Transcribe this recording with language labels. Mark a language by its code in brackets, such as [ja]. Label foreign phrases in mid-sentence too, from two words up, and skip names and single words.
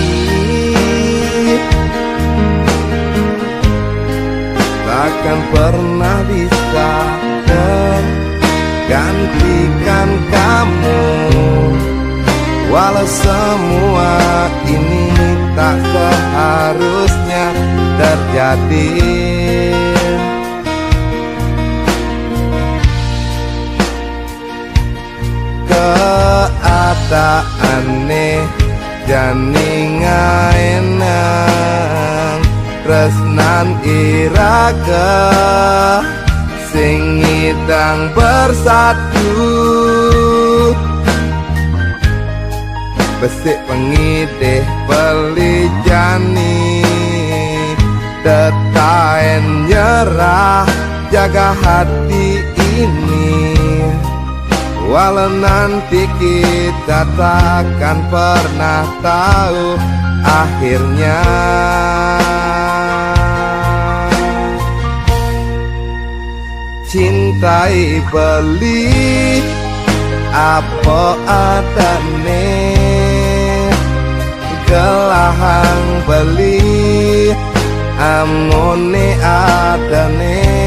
[id] Takkan pernah bisa tergantikan kamu, walau semua ini tak seharusnya terjadi. [ban] Keadaannya jani ngaenang tresnan iraga sing ngidang bersatu. Besik pengidih beli jani detaen nyerah [id] jaga hati ini. Walau nanti kita takkan pernah tahu akhirnya. [ban] Cintai beli apa adane, gelahang beli amone adane.